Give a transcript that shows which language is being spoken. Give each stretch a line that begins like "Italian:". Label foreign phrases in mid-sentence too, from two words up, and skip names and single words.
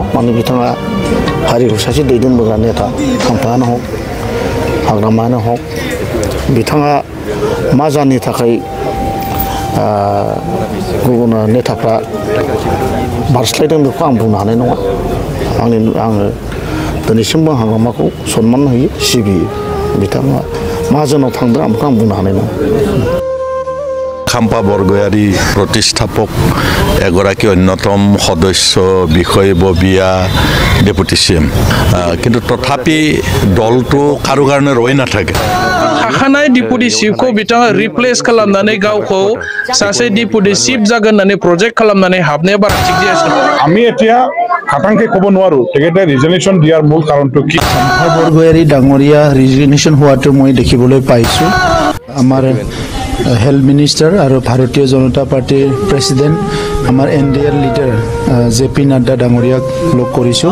Bodo: माने बिथाङा हारिखौ सासे दैदेनबोग्रा नेता। खाम्फायानो हक हाग्रामायानो हक बिथाङा मा जानो थाखाय गुबुन नेताफ्रा बारस्लायदों बेखौ आं बुंनो हानाय नङा। आङो दिनैसिमबो हाग्रामाखौ सनमान होयो, सिबियो। बिथाङा माहाजोनाव थांदों आं बेखौ आं बुंनो हानाय नङा।
Assamese: খাম্পা বৰগয়াৰী প্ৰতিষ্ঠাপক এগৰাকী অন্যতম সদস্য বিষয়ববীয়া ডেপুটি CM, কিন্তু তথাপি দলটো কাৰো কাৰণে ৰৈ নাথাকে।
Bodo: थाखानाय डिपुटि चिफखौ बिथाङा रिप्लेस खालामनानै गावखौ सासे डिपुटि चिफ जागोन होननानै प्रजेक्ट खालामनानै हाबनाया बारा थिग जायासै।
Assamese: আমি এতিয়া খাটাংকে ক'ব নোৱাৰো তেখেতে ৰিজনেশ্যন দিয়াৰ মূল কাৰণটো কি। খাম্পা বৰগয়াৰী ডাঙৰীয়া ৰিজনেশ্যন হোৱাটো মই দেখিবলৈ পাইছোঁ। আমাৰ হেল্থ মিনিষ্টাৰ আৰু ভাৰতীয় জনতা পাৰ্টিৰ প্ৰেছিডেণ্ট আমাৰ NDAৰ লিডাৰ JP নাড্ডা ডাঙৰীয়াক লগ কৰিছোঁ।